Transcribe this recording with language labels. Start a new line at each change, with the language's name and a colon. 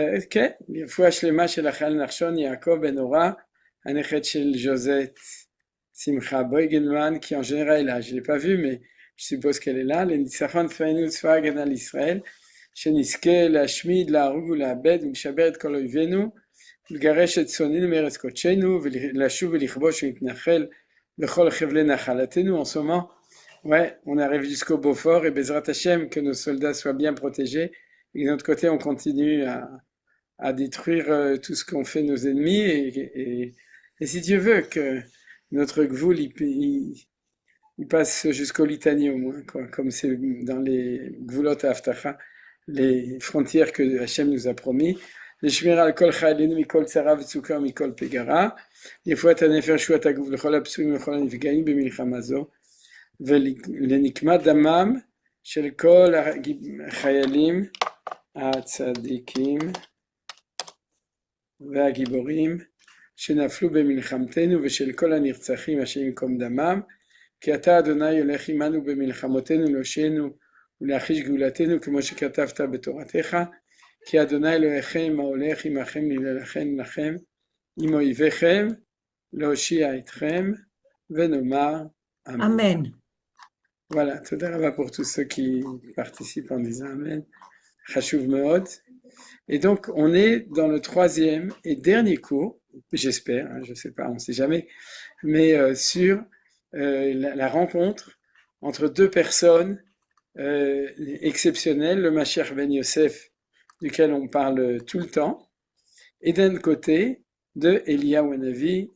Hebrew: כן, לרפואה שלמה של החייל נחשון יעקב בן אורה, הנכד של ז'וזט Simcha Boigenman,
French: qui en général est là. Je ne l'ai pas vue, mais je suppose qu'elle est là.
Hebrew: לניצחון צבאנו צבא ההגנה לישראל, שנזכה להשמיד, להרוג ולאבד ולשבר את כל אויבינו, ולגרש את שונאינו מארץ קודשנו, ולשוב ולכבוש ולהתנחל בכל חבלי נחלתנו.
French: En ce moment, ouais, on arrive jusqu'au Beaufort et Bezrat Hashem, que nos soldats soient bien protégés. Et de notre côté, on continue à détruire tout ce qu'ont fait nos ennemis. Et si Dieu veut que notre gvoul, il passe jusqu'au Litanie au moins, quoi, comme c'est dans les gvoulot Haftacha, les frontières que Hachem nous a promis.
Hebrew: לשמירה על כל חיילינו מכל צרה וצוקה ומכל פגרה, לפרט הנפש שועת הגוף לכל הפצועים ולכל הנפגעים במלחמה זו, ולנקמת דמם של כל החיילים הצדיקים והגיבורים שנפלו במלחמתנו ושל כל הנרצחים השם ייקום דמם, כי אתה אדוני הולך עמנו במלחמותינו להושיענו ולהחיש גאולתנו כמו שכתבת בתורתך, כי אדוני אלוהיכם ההולך עמכם להילחם לכם עם אויביכם להושיע אתכם ונאמר אמן. Amen.
French: Voilà,
Hebrew: תודה רבה
French: pour tous ceux qui participent en disant Amen.
Hebrew: חשוב מאוד.
French: Et donc, on est dans le troisième et dernier cours, j'espère, hein, je ne sais pas, on ne sait jamais, mais sur la rencontre entre deux personnes exceptionnelles, le Mashiach ben Yosef, duquel on parle tout le temps, et d'un côté, de Eliyahu Hanavi.